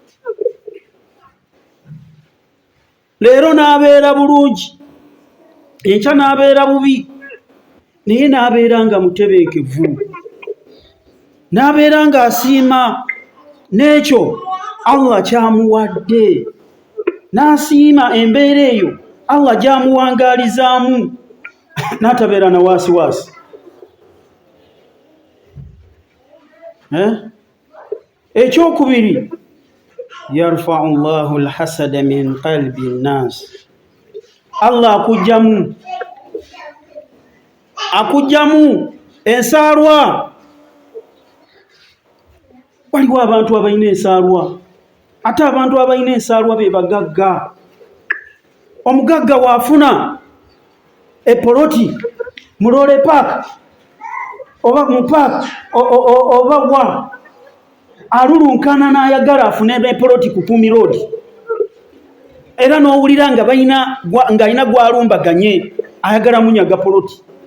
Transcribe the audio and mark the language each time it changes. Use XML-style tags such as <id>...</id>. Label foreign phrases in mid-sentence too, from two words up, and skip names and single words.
<lg>Leero n'abeera bulungi, enkya n'abeera bubi, naye n'abeera nga mutebenkevu, n'abeera nga asiima n'ekyo Allah kyamuwadde, n'asiima embeera eyo Allah gy'amuwangaalizaamu, n'atabeera na waasiwaasi. Ekyokubiri,</lg> <ar>يرفع الله الحسد من قلب الناس.</ar> <lg>Allah akujjamu ensaalwa. Waliwo abantu abalina ensaalwa, ate abantu abalina ensaalwa be bagagga. Omugagga waafuna epoloti mu Lole Park oba mu park oba wa alulunkana n'ayagala afune epoloti ku Pumi Road, era n'owulira nga ng'alina gw'alumbaganye ayagala munyaga poloti.</lg>